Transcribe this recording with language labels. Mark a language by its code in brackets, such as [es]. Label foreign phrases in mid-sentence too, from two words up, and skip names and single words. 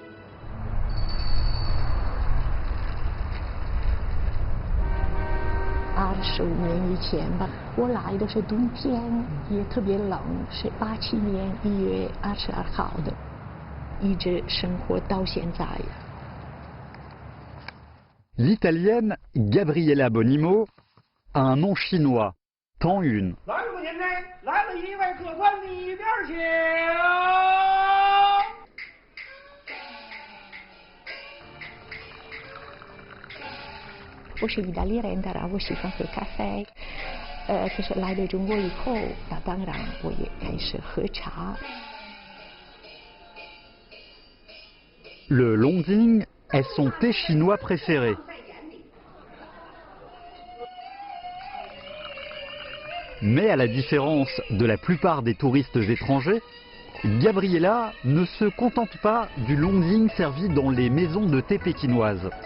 [zh] 25 年以前吧，我来的是冬天，也特别冷，是87年1月22号的，一直生活到现在。 [fr] L'italienne Gabriella Bonimo a un nom chinois, Tang Yun. [zh] 来路年内来了一位客官，里边请。我是意大利人，当然我喜欢喝咖啡。可是来了中国以后，那当然我也开始喝茶。 [fr] Le Longding est son thé chinois préféré. Mais à la différence de la plupart des touristes étrangers, Gabriella ne se contente pas du Longding servi dans les maisons de thé pékinoises.